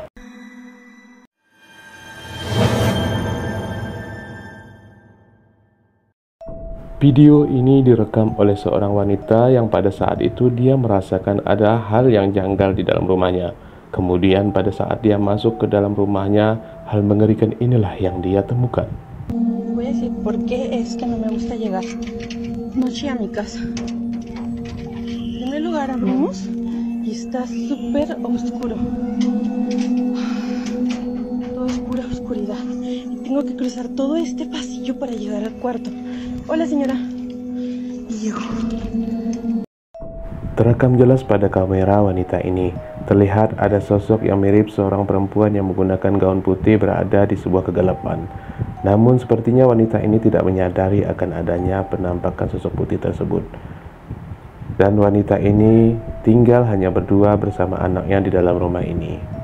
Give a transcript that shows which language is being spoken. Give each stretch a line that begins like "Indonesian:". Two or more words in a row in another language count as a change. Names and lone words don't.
Indonesian: Video ini direkam oleh seorang wanita yang pada saat itu dia merasakan ada hal yang janggal di dalam rumahnya. Kemudian pada saat dia masuk ke dalam rumahnya, hal mengerikan inilah yang dia temukan.
Spanish: Voy a decir por qué es que no me gusta llegar noche a mi casa. En primer lugar abrimos y está súper oscuro. Todo es pura oscuridad. Y tengo que cruzar todo este pasillo para llegar al cuarto. Hola señora. Y llego.
Indonesian: Terekam jelas pada kamera wanita ini. Terlihat ada sosok yang mirip seorang perempuan yang menggunakan gaun putih berada di sebuah kegelapan. Namun sepertinya wanita ini tidak menyadari akan adanya penampakan sosok putih tersebut. Dan wanita ini tinggal hanya berdua bersama anaknya di dalam rumah ini.